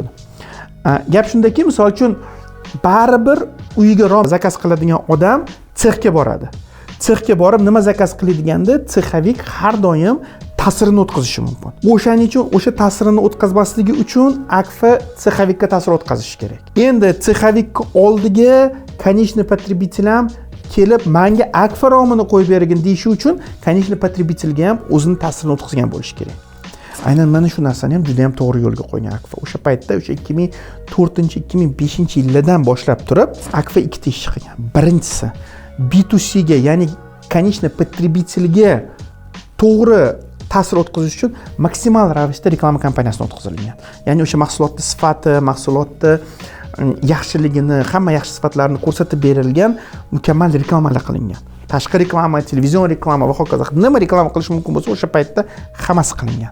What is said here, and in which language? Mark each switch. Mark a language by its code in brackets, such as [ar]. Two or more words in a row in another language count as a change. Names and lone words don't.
[uz] Gap shundaki, misol uchun baribir uyiga rom zakaz qiladigan odam sexga boradi. Sexga borib nima zakaz qiladiganida sexavik har doim ta'sirini o'tkazishi mumkin. O'shaning uchun o'sha ta'sirini o'tkazmasligi uchun Akfa sexavikka ta'sir o'tkazishi kerak. Endi sexavikka oldiga [ru] konечный потребитель [uz] ham kelib menga Akfa romini qo'yib bergin deyishi uchun [ru] konечный потребительga [uz] ham o'zini ta'sirini o'tkazgan bo'lishi kerak. Aynan mana shu narsani ham juda ham to'g'ri yo'lga qo'ygan Akfa. O'sha paytda o'sha 2004-2005 yillardan boshlab Akfa ikkita ish qilgan. Birinchisi B2C ga, ya'ni [ru] konечный потребительga [uz] to'g'ri ta'sir o'tkazish uchun maksimal ravishda reklama kampaniyasini o'tkazilgan. Ya'ni o'sha mahsulotning sifati, mahsulotning yaxshiligini, hamma yaxshi sifatlarini ko'rsatib berilgan mukammal reklamalar qilingan. Tashqi reklama, televizion reklama va hokazo. Nima reklama qilish mumkin bo'lsa, o'sha paytda hammasi qilingan.